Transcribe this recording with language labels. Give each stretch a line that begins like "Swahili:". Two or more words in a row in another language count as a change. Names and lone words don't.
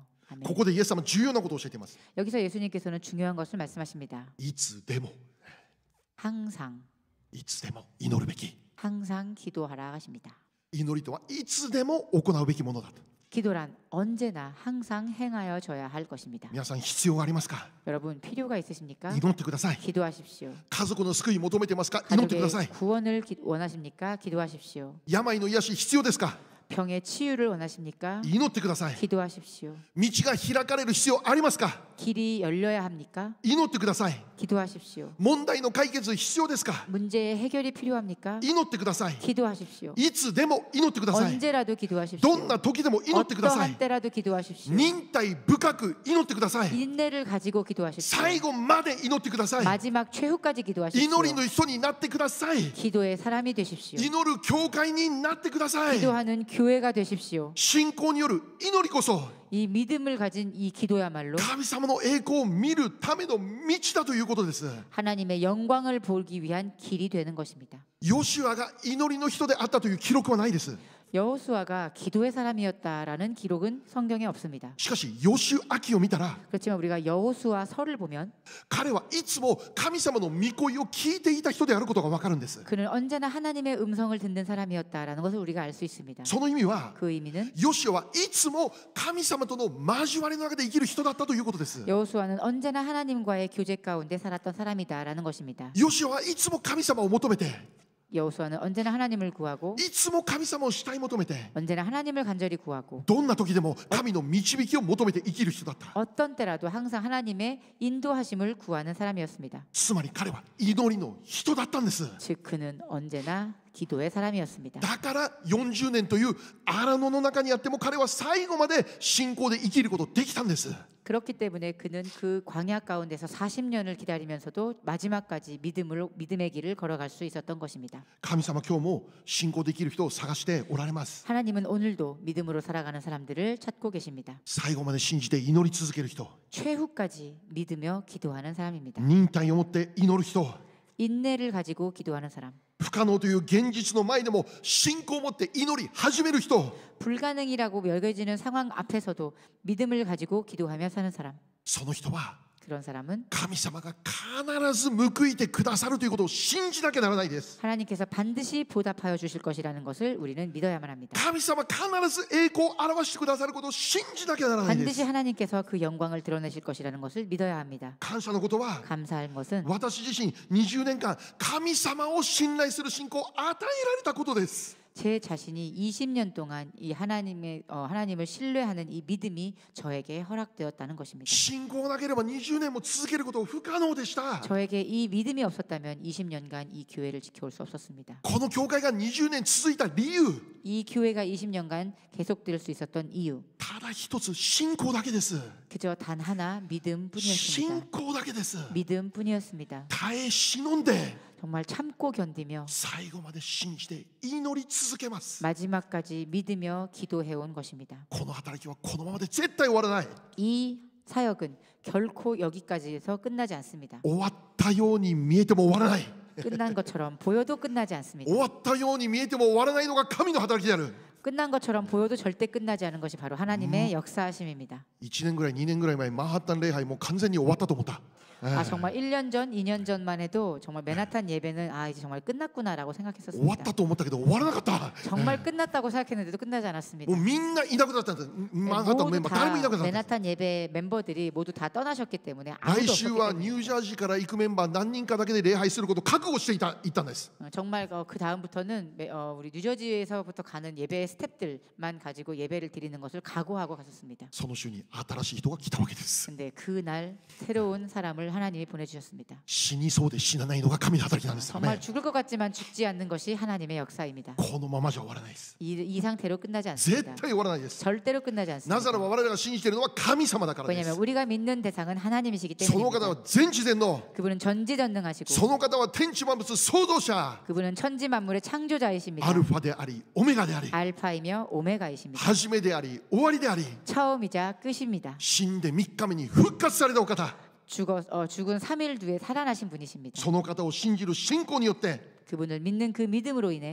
Korean: 아멘.
Japanese: ここでイエス様重要なことを教えています。
Korean: 여기서 예수님께서는 중요한 것을 말씀하십니다.
Japanese: いつでも、
Korean: 항상
Japanese: いつでも祈るべき。
Korean: 항상 기도하라 하십니다.
Japanese: 祈りとはいつでも行うべきものだと。
Korean: 기도란 언제나 항상 행하여져야 할 것입니다.
Japanese: 皆さん必要がありますか？
Korean: 여러분 필요가 있으십니까?
Japanese: 祈ってください。
Korean: 기도하십시오.
Japanese: 家族の救い求めてますか？祈ってくださ
Korean: 가족의
Japanese: い。
Korean: 구원을 원하십니까? 기도하십시오.
Japanese: 病の癒し必要ですか？
Korean: 병의 치유를 원하십니까?
Japanese: 祈ってください。
Korean: 기도하십시오.
Japanese: 道が開かれる必要ありますか？
Korean: 길이 열려야 합니까?
Japanese: 祈ってください。
Korean: 기도하십시오.
Japanese: 問題の解決必要ですか？
Korean: 문제의 해결이 필요합니까?
Japanese: 祈ってください。
Korean: 기도하십시오.
Japanese: いつでも祈ってください。
Korean: 언제라도 기도하십시오.
Japanese: どんな時でも祈ってください。
Korean: 어떠한 때라도 기도하십시오.
Japanese: 忍耐深く祈ってください。
Korean: 인내를 가지고 기도하십시오.
Japanese: 最後まで祈ってください。
Korean: 마지막 최후까지 기도하십시오.
Japanese: 祈りの人になってください。
Korean: 기도의 사람이 되십시오.
Japanese: 祈る教会になってください。
Korean: 기도하는 교회가 되십시오.
Japanese: 信仰による祈りこそ
Korean: 이 믿음을 가진 이 기도야말로
Japanese: 神様の栄光を見るための道だということです。
Korean: 하나님의 영광을 보기 위한 길이 되는 것입니다.
Japanese: ヨシュアが祈りの人であったという記録はないです。
Korean: 여호수아가 기도의 사람이었다라는 기록은 성경에 없습니다.
Japanese: しかしヨシュア記を見たら
Korean: 그렇지만 우리가 여호수아 서를 보면
Japanese: 彼はいつも神様の御声を聞いていた人であることがわかるんです。
Korean: 그는 언제나 하나님의 음성을 듣는 사람이었다라는 것을 우리가 알 수 있습니다.
Japanese: その意味は
Korean: 그 의미는
Japanese: ヨシュアはいつも神様との交わりの中で生きる人だったということです。
Korean: 여호수아는 언제나 하나님과의 교제 가운데 살았던 사람이다라는 것입니다.
Japanese: ヨシュアはいつも神様を求めて
Korean: 여호수아는 언제나 하나님을 구하고
Japanese: いつも神様を慕い求めて
Korean: 언제나 하나님을 간절히 구하고
Japanese: どんな時でも神の導きを求めて生きる人だった。
Korean: 어떤 때라도 항상 하나님의 인도하심을 구하는 사람이었습니다.
Japanese: つまり彼は祈りの人だったんです。
Korean: 즉 그는 언제나 기도의 사람이었습니다.
Japanese: だから40年という荒野の中にあっても彼は最後まで信仰で生きることできたんです。
Korean: 그렇기 때문에 그는 그 광야 가운데서 40년을 기다리면서도 마지막까지 믿음의 길을 걸어갈 수 있었던 것입니다.
Japanese: 神様今日も信仰できる人を探しておられます。
Korean: 하나님은 오늘도 믿음으로 살아가는 사람들을 찾고 계십니다.
Japanese: 最後まで信じて祈り続ける人、
Korean: 최후까지 믿으며 기도하는 사람입니다.
Japanese: 忍耐を持って祈る人、
Korean: 인내를 가지고 기도하는 사람,
Japanese: 不可能という現実の前でも信仰を持って祈り始める人、
Korean: 불가능이라고 여겨지는 상황 앞에서도 믿음을 가지고 기도하며 사는 사람,
Japanese: その人は
Korean: 그런 사람은
Japanese: 神様が必ず報いてくださるということを信じなきゃならないです。
Korean: 하나님께서 반드시 보답하여 주실 것이라는 것을 우리는 믿어야만 합니다.
Japanese: 神様必ず栄光を表してくださることを信じなきゃならないで
Korean: 반드시
Japanese: す。
Korean: 하나님께서 그 영광을 드러내실 것이라는 것을 믿어야 합니다.
Japanese: 感謝のことは
Korean: 감사할 것은
Japanese: 私自身20年間神様を信頼する信仰を与えられたことです。
Korean: 제 자신이 20년 동안 이 하나님을 신뢰하는 이 믿음이 저에게 허락되었다는 것입니다.
Japanese: 信仰なければ20年も続けること不可能でした。
Korean: 저에게 이 믿음이 없었다면 20년간 이 교회를 지켜올 수 없었습니다.
Japanese: この教会が20年続いた理由、
Korean: 이 교회가 20년간 계속될 수 있었던 이유,
Japanese: ただ一つ信仰だけです。
Korean: 그저 단 하나
Japanese: 信
Korean: 믿음뿐이었습니다.
Japanese: 仰だけです。
Korean: 믿음뿐이었습니다.
Japanese: 耐え忍んで
Korean: 정말 참고 견디며
Japanese: 最後まで信じて祈り続けます。
Korean: 마지막까지 믿으며 기도해온 것입니다.
Japanese: この働きはこのままで絶対終わらない。
Korean: 이 사역은 결코 여기까지에서 끝나지 않습니다.
Japanese: 終わったように見えても終わらない。
Korean: 끝난 것처럼 보여도 끝나지 않습니다.
Japanese: 終わったように見えても終わらないのが神の働きである。
Korean: 끝난 것처럼 보여도 절대 끝나지 않은 것이 바로 하나님의 역사하심입니다.
Japanese: 1 年ぐらい2年ぐらい前マンハッタン礼拝もう完全に終わったと思った。
Korean: 정말 1년 전, 2년 전만 해도 정말 맨하탄 예배는 이제 정말 끝났구나라고
Japanese: 終わっ
Korean: 생각했었습니다.
Japanese: たと思ったけど終わらなかった。
Korean: 정말 끝났다고 생각했는데도 끝나지 않았습니다.
Japanese: もうみんないなくなったんです。マンハッタンのメン
Korean: 모두
Japanese: バー誰もいな
Korean: 다
Japanese: くなった。
Korean: 맨하탄 예배 멤버들이 모두 다 떠나셨기 때문에
Japanese: 来
Korean: 아무도
Japanese: 週
Korean: 없었기
Japanese: はニュ
Korean: 때문에
Japanese: ージャージーから行くメンバー何人かだけで礼拝することを覚悟していたんです。
Korean: 정말 그 다음부터는 우리 뉴저지에서부터 가는 예배 스태프들만 가지고 예배를 드리는 것을 각오하고 갔었습니다.
Japanese: その週に新しい人が来たわけです。
Korean: 근데 그날 새로운 사람을 하나님이 보내주셨습니다.
Japanese: 死にそうで死なないのが神の働きなんです。
Korean: 정말 죽을 것 같지만 죽지 않는 것이 하나님의 역사입니다.
Japanese: このままじゃ終わらないです。
Korean: 이 상태로 끝나지
Japanese: 絶
Korean: 않습니다.
Japanese: 対終わらないです。
Korean: 절대로 끝나지
Japanese: なぜ
Korean: 않습니다.
Japanese: ならば我々が信じているのは神様だからで
Korean: 왜냐하면
Japanese: す。
Korean: 우리가 믿는 대상은 하나님이시기
Japanese: その方
Korean: 때문입니다.
Japanese: は全知全能。
Korean: 그분은 전지전능하시고
Japanese: その方は天地万物創造者。
Korean: 그분은 천지 만물의 창조자이십니다.
Japanese: アルファでありオメガであり
Korean: 알파이며 오메가이십니다.
Japanese: 始めであり終わりであり
Korean: 처음이자 끝입니다.
Japanese: 死んで3日目に復活されたお方。
Korean: 죽은 3일 뒤에 살아나신 분이십니다.
Japanese: その方を信じる信仰によって
Korean: 그분을 믿는 그 믿음으로 인해